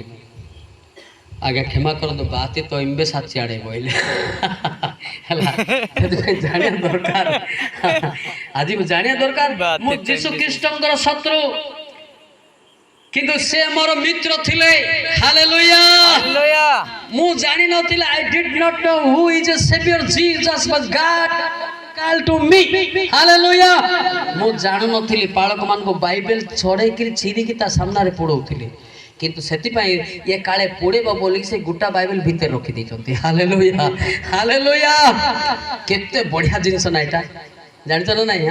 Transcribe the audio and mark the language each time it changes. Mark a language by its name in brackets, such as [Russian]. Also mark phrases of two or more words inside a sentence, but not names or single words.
[Odia] ଆଜ୍ଞା କ୍ଷମା କରନ୍ତୁ, ବାତି ତ ଇମ୍ବେ ସାଚି ଆଡ଼େ ବୋଇଲେ ହେଲା। ସେଥିପାଇଁ ଜାଣିବା ଦରକାର, ଆଜି ମୁଁ ଜାଣିବା ଦରକାର ମୁଁ ଯୀଶୁ ଖ୍ରୀଷ୍ଟଙ୍କର ଶତ୍ରୁ, କିନ୍ତୁ ସେ ମୋର ମିତ୍ର ଥିଲେ ହାଲେଲୁୟା। ମୁଁ ଜାଣି ନଥିଲି, [English] I did not know who is a savior Jesus but God called to me ହାଲେଲୁୟା। [Odia] ମୁଁ ଜାଣୁ ନଥିଲି, ପାଳକମାନଙ୍କୁ ବାଇବେଲ ଛଡ଼େଇକିରି ଛିରିକି ତା ସାମ୍ନାରେ ପଢ଼ଉଥିଲି, କିନ୍ତୁ ସେଥିପାଇଁ ଇଏ କାଳେ ପୋଡ଼ିବ ବୋଲି ସେ ଗୋଟା ବାଇବେଲ ଭିତରେ ରଖିଦେଇଛନ୍ତି ହାଲେଲୁୟା ହାଲେଲୁୟା। କେତେ ବଢ଼ିଆ ଜିନିଷ ନା ଏଇଟା, ଜାଣିଛ ନା ନାହିଁ?